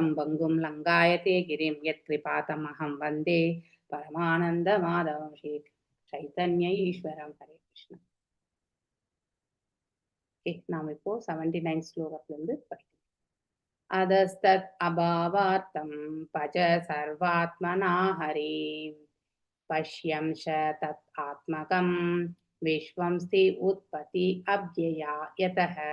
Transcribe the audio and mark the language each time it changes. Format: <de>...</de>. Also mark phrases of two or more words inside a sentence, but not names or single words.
<sa>भङ्गुं लङ्घयते गिरिं यत्कृपातमहं वन्दे परमानन्दमाधवं श्री चैतन्य ईश्वरं. हरे कृष्ण.</sa> <ta>நாம் இப்போ 79 ஸ்லோகத்திலிருந்து படிக்கலாம்.</ta> <sa>अतस्तत् अभावार्थं भज सर्वात्मना हरिम् पश्यन् च तत् आत्मकं विश्वं स्थिति उत्पत्ति अव्यया यतः.</sa>